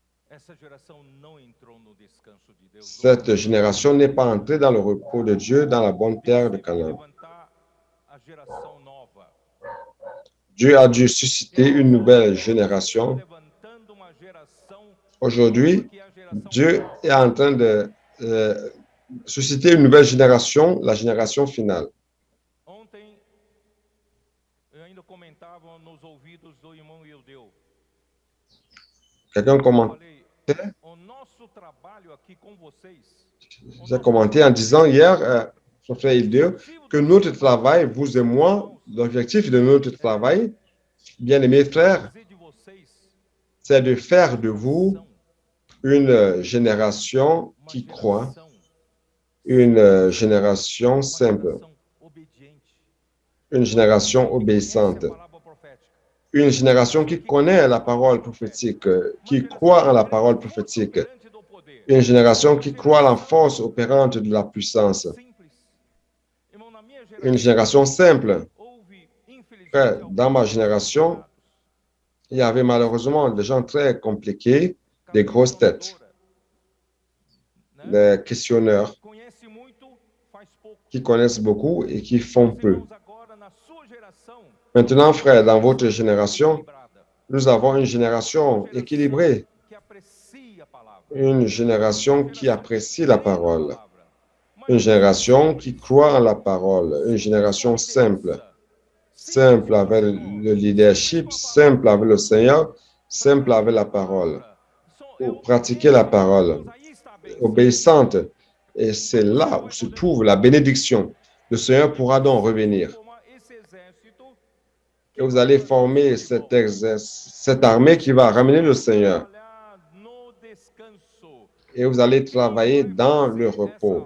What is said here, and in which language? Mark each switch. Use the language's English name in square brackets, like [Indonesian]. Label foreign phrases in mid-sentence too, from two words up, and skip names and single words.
[French] Cette génération n'est pas entrée dans le repos de Dieu, dans la bonne terre de Canaan. Dieu a dû susciter une nouvelle génération. Aujourd'hui, Dieu est en train susciter une nouvelle génération, la génération finale. [Portuguese] Ontem eu ainda comentava nos ouvidos do irmão Eudeu. [French] Quelqu'un [Portuguese] Eu [French] commentait, [Portuguese] falei, o nosso trabalho aqui com vocês, o [French] j'ai [Portuguese] nosso [French] commenté en [Portuguese] trabalho [French] disant hier, [Portuguese] o [French] frère Hildeu, [Portuguese] objetivo que do [French] notre [Portuguese] nosso [French] travail, [Portuguese] trabalho, [French] vous et moi, [Portuguese] irmãos, [French] l'objectif de notre travail, bien-aimés frères, [Portuguese] fazer de vocês [French] c'est de faire de vous [Portuguese] geração, [French] une génération [Portuguese] uma [French] qui croit, [Portuguese] geração, [French] une génération [Portuguese] uma [French] simple, [Portuguese] geração obediente, [French] une [Portuguese] uma [French] génération [Portuguese] geração que conhece a [French] obéissante, [Portuguese] palavra profética, [French] une [Portuguese] uma [French] génération [Portuguese] geração [French] qui [Portuguese] que [French] connaît [Portuguese] crê [French] la [Portuguese] na palavra [French] parole [Portuguese] profética, [French] prophétique, [Portuguese] uma [French] qui [Portuguese] geração [French] croit en [Portuguese] que [French] la [Portuguese] crê na [French] parole [Portuguese] força [French] prophétique, [Portuguese] operante do poder, [French] une génération [Portuguese] uma [French] qui croit en la [Portuguese] geração [French] force opérante de la puissance, [Portuguese] simples. Irmão, na minha [French] une [Portuguese] geração [French] génération simple. [Portuguese] houve, infelizmente, [French] Frère, dans [Portuguese] alguns [French] ma [Portuguese] homens [French] génération, [Portuguese] complicados, [French] il y avait malheureusement des gens très compliqués, des grosses têtes, [Portuguese] questionadora, né? [French] des questionneurs [Portuguese] Conhece muito, faz pouco. [French] qui connaissent beaucoup et qui font [Portuguese] Meus [French] peu. [Portuguese] irmãos, agora na sua geração, [French] Maintenant, frère, dans votre [Portuguese] geração [French] génération, [Portuguese] equilibrada, [French] nous avons une [Portuguese] uma [French] génération [Portuguese] geração [French] équilibrée, [Portuguese] que aprecia a palavra, [French] une [Portuguese] uma [French] génération qui [Portuguese] geração que [French] apprécie la [Portuguese] crê na [French] parole, [Portuguese] palavra, uma [French] une [Portuguese] geração [French] génération qui [Portuguese] simples, [French] croit en la parole, une [Portuguese] simples com [French] génération simple, [Portuguese] liderança, simples [French] simple [Portuguese] com o [French] avec [Portuguese] Senhor, [French] le [Portuguese] simples [French] leadership, [Portuguese] com a [French] simple [Portuguese] palavra, [French] avec le Seigneur, [Portuguese] para [French] simple avec [Portuguese] praticar [French] la [Portuguese] a [French] parole, [Portuguese] palavra. [French] pour pratiquer la parole, [Portuguese] Irmãos, aí está a bênção. [French] obéissante. Et c'est là où se trouve la bénédiction. Le Seigneur pourra donc revenir. Et vous allez former cette armée qui va ramener le Seigneur. Et vous allez travailler dans le repos.